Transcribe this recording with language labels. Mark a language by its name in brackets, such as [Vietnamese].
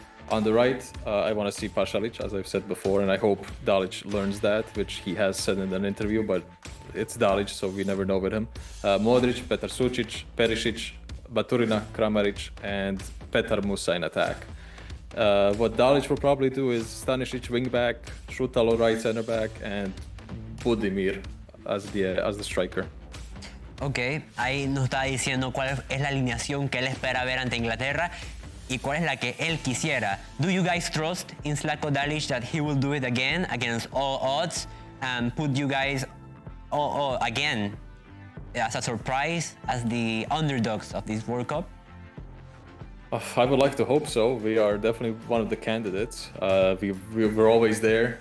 [English] On the right, I want to see Pašalić, as I've said before, and I hope Dalic learns that, which he has said in an interview, but it's Dalic, so we never know with him. Modric, Petar Sučić, Perišić, Baturina, Kramaric, and Petar Musa in attack. What Dalic will probably do is Stanisic wing back, Šutalo right center back, and Budimir as the striker. [Spanish] Okay, ahí nos está diciendo cuál es la alineación que él espera ver ante Inglaterra y cuál es la que él quisiera. [English] Do you guys trust in Slatko Dalic that he will do it again against all odds and put you guys again as a surprise, as the underdogs of this World Cup? I would like to hope so. We are definitely one of the candidates. We're always there.